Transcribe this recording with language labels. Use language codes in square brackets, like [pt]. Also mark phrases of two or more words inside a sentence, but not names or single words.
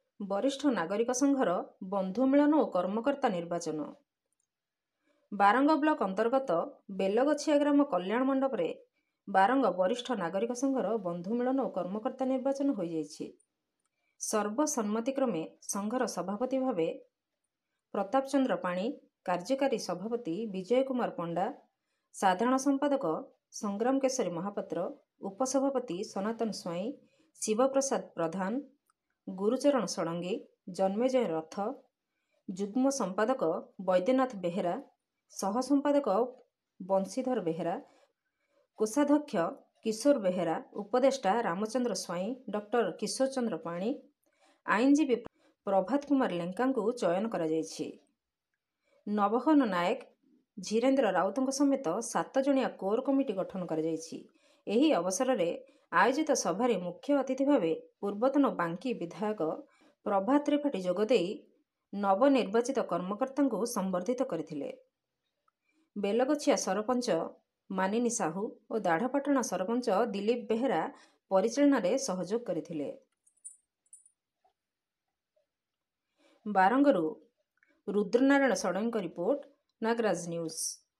[or] ବରିଷ୍ଠ ନାଗରିକ ସଂଘର ବନ୍ଧୁ ମିଳନ ଓ କର୍ମକର୍ତ୍ତା ନିର୍ବାଚନ। ବାରଙ୍ଗ ବ୍ଲକ ଅନ୍ତର୍ଗତ ବେଲଗଛିଆ ଗ୍ରାମ କଲ୍ୟାଣ ମଣ୍ଡପ ରେ ବାରଙ୍ଗ ବରିଷ୍ଠ ନାଗରିକ ସଂଘର ବନ୍ଧୁ ମିଳନ ଓ କର୍ମକର୍ତ୍ତା ନିର୍ବାଚନ ହୋ ଯାଇଛି। ସର୍ବସମ୍ମତିକ୍ରମେ ସଂଘର ସଭାପତି ଭାବେ ପ୍ରତାପ ଚନ୍ଦ୍ର ପାଣି, କାର୍ଯ୍ୟକାରୀ ସଭାପତି ବିଜୟ କୁମାର ପଣ୍ଡା, ସାଧାରଣ ସମ୍ପାଦକ ସଂଗ୍ରାମ କେଶରୀ ମହାପାତ୍ର, ଉପସଭାପତି ସନାତନ ସ୍ୱାଇଁ, ଶିବପ୍ରସାଦ ପ୍ରଧାନ, ଗୁରୁଚରଣ ଷଡ଼ଙ୍ଗୀ, ଜନ୍ମେଜୟ ରଥ, ଯୁଗ୍ମ ସମ୍ପାଦକ ବୈଦ୍ୟନାଥ ବେହେରା, ସହ ସମ୍ପାଦକ ବଂଶୀଧର ବେହେରା, କୋଷାଧ୍ୟକ୍ଷ କିଶୋର ବେହେରା, ଉପଦେଷ୍ଟା ରାମଚନ୍ଦ୍ର ସ୍ୱାଇଁ, ଡାକ୍ତର କିଶୋର ଚନ୍ଦ୍ର ପାଣି, ଆଇନଜୀବୀ ପ୍ରଭାତ କୁମାର ଲେଙ୍କା କୁ ଚୟନ କରା ଯାଇଛି। ନବହନ ନାୟକ, ଧୀରେନ୍ଦ୍ର ରାଉତଙ୍କ ସମେତ 7 ଜଣିଆ କୋର କମିଟି ଗଠନ କରା ଯାଇଛି। ଏହି ଅବସର ରେ ଆୟୋଜିତ ସଭାରେ ମୁଖ୍ୟ ଅତିଥି ଭାବେ ପୂର୍ବତନ ବାଙ୍କୀ ବିଧାୟକ ପ୍ରଭାତ ତ୍ରିପାଠୀ ଯୋଗଦେଇ ନବନିର୍ବାଚିତ କର୍ମକର୍ତ୍ତା କୁ ସମ୍ବର୍ଦ୍ଧିତ କରିଥିଲେ। ବେଲଗଛିଆ ସରପଞ୍ଚ ମାନିନୀ ସାହୁ ଓ ଦାଢ଼ପାଟଣା ସରପଞ୍ଚ ଦିଲୀପ ବେହେରା ପରିଚାଳନା ରେ ସହଯୋଗ କରିଥିଲେ। ବାରଙ୍ଗରୁ ରୁଦ୍ରନାରାୟଣ ଷଡ଼ଙ୍ଗୀ ରିପୋର୍ଟ, ନାଗରାଜ ନ୍ୟୁଜ।